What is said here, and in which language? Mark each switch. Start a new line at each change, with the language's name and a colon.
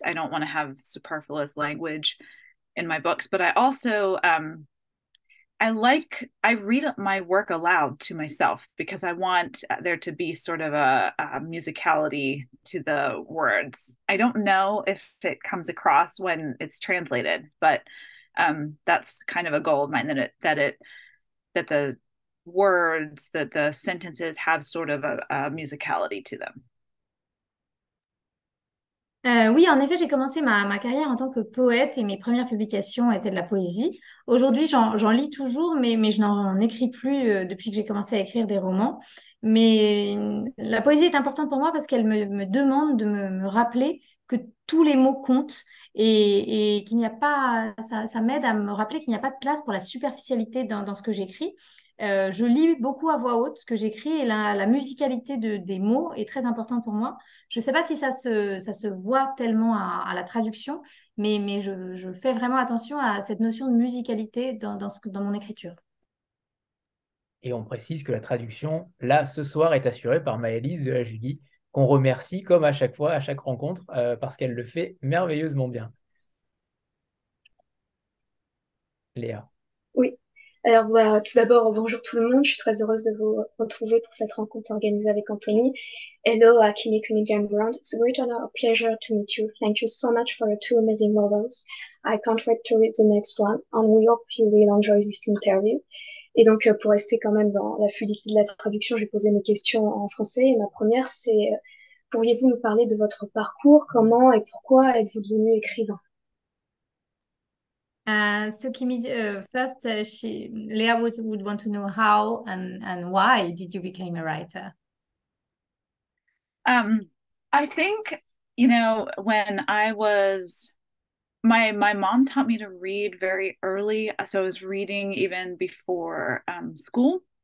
English: I don't want to have superfluous language in my books, but I also I read my work aloud to myself because I want there to be sort of a musicality to the words. I don't know if it comes across when it's translated, but that's kind of a goal of mine that the words, that the sentences have sort of a musicality to them.
French: Oui, en effet, j'ai commencé ma carrière en tant que poète et mes premières publications étaient de la poésie. Aujourd'hui, j'en lis toujours, mais je n'en écris plus depuis que j'ai commencé à écrire des romans. Mais la poésie est importante pour moi parce qu'elle me demande de me rappeler que tous les mots comptent et qu'il n'y a pas, ça m'aide à me rappeler qu'il n'y a pas de place pour la superficialité dans ce que j'écris. Je lis beaucoup à voix haute ce que j'écris et la musicalité des mots est très importante pour moi. Je ne sais pas si ça se voit tellement à la traduction, mais je fais vraiment attention à cette notion de musicalité dans mon écriture. Et on précise que la traduction, là, ce soir, est assurée par Maylis de Lajugie, qu'on remercie comme à chaque fois, à chaque rencontre, parce qu'elle le fait merveilleusement bien. Léa. Oui. Alors, tout d'abord, bonjour tout le monde. Je suis très heureuse de vous retrouver pour cette rencontre organisée avec Anthony.
English: Hello, Kimi Cunningham Grant. It's a great honor, a pleasure to meet you. Thank you so much for your two amazing novels. I can't wait to read the next one, and we hope you will enjoy this interview.
French: Et donc, pour rester quand même dans la fluidité de la traduction, je vais poser mes questions en français. Et ma première, c'est, pourriez-vous nous parler de votre parcours? Comment et pourquoi êtes-vous devenu écrivain?
English: So Kimi, first, Leah would want to know how and why did you become a writer? I think, when I was my mom taught me to read very early, so I was reading even before school.